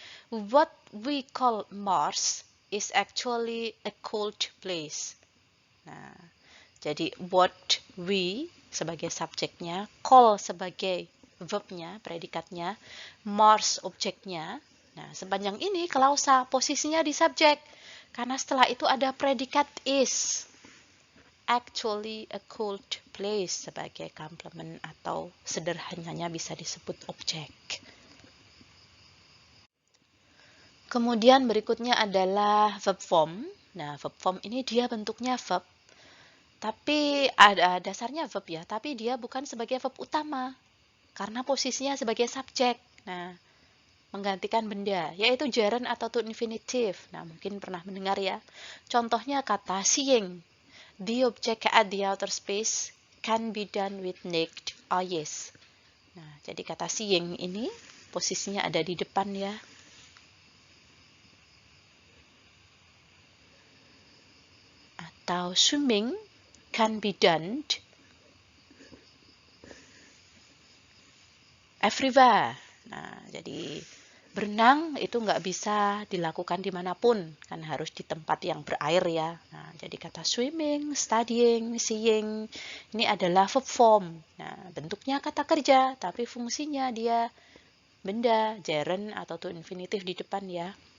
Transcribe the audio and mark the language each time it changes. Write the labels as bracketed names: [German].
[English] What we call Mars is actually a cold place. [Indonesian] Nah, jadi what we sebagai subjeknya, call sebagai verbnya, predikatnya, Mars objeknya. Nah, sepanjang ini klausa posisinya di subjek. Karena setelah itu ada predikat is. [English] Actually a cold place [Indonesian] sebagai complement atau sederhananya bisa disebut objek. Kemudian berikutnya adalah verb form. Nah, verb form ini dia bentuknya verb. Tapi ada dasarnya verb ya, tapi dia bukan sebagai verb utama. Karena posisinya sebagai subjek. Nah, menggantikan benda, yaitu gerund atau to infinitive. Nah, mungkin pernah mendengar ya. Contohnya kata seeing. [English] The object at the outer space can be done with naked eyes. [Indonesian] Nah, jadi kata seeing ini posisinya ada di depan ya. Atau [English] swimming can be done everywhere. [Indonesian] Nah, jadi berenang itu nggak bisa dilakukan dimanapun, kan harus di tempat yang berair ya. Nah, jadi kata swimming, studying, seeing, ini adalah verb form. Nah, bentuknya kata kerja, tapi fungsinya dia benda, gerund, atau to infinitive di depan ya.